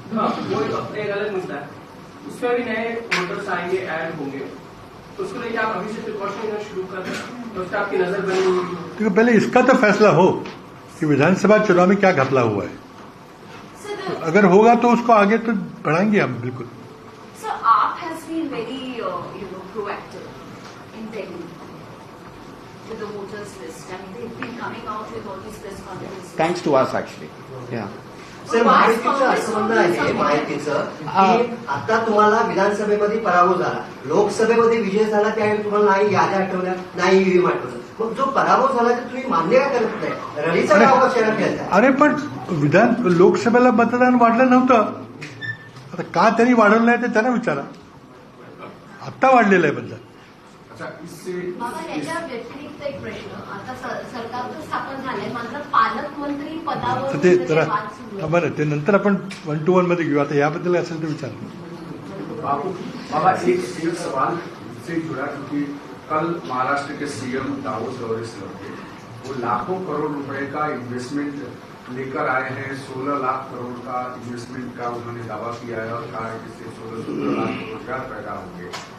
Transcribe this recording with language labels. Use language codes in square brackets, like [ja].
[hi] हाँ, वो एक अलग मुद्दा है, उसमें भी नए वोटर्स आएंगे, ऐड होंगे, तो उसको लेकर आप अभी से प्रिकॉशन लेना शुरू कर दें, तो उससे आपकी नजर बनी हुई। तो पहले इसका तो फैसला हो कि विधानसभा चुनाव में क्या घपला हुआ है। अगर होगा तो उसको आगे तो बढ़ाएंगे हम बिल्कुल। [en] So AAP has been very proactive in Delhi with the voters list. I mean, they've been coming out with all these press conferences. Thanks to us, actually. Yeah. [mr] Sir, महायुतीचं असं म्हणणं आहे, महायुतीचं की आता तुम्हाला विधानसभेमध्ये पराभव झाला, लोकसभेमध्ये विजय झाला, त्यावेळी तुम्हाला नाही याद्या आठवल्या, नाही ईव्हीएम आठवलं. मग जो पराभव झाला तर तुम्ही मान्य का करत नाही? रडीचा गाव कशाला खेळताय? अरे पण लोकसभेला मतदान वाढलं नव्हतं, आता का त्यांनी वाढवलं नाही ते त्यांना विचारा. आत्ता वाढलेलं आहे मतदान. बाबा, याच्या व्यतिरिक्त एक प्रश्न, आता सरकार तर स्थापन झालंय, मात्र पालकमंत्री पदावर ते जरा बरं, ते नंतर आपण 1 to 1 मध्ये घेऊ. आता याबद्दल असेल तर विचार. [hi] बाबा, एक सवाल से जुड़ा, क्योंकि कल महाराष्ट्र के सीएम दावोस दौरे से लौटे, वो लाखों करोड़ रुपए का इन्वेस्टमेंट लेकर आए हैं. 16 लाख करोड़ का इन्वेस्टमेंट का उन्होंने दावा किया है और कहा है कि इससे 16 लाख रोजगार पैदा होंगे.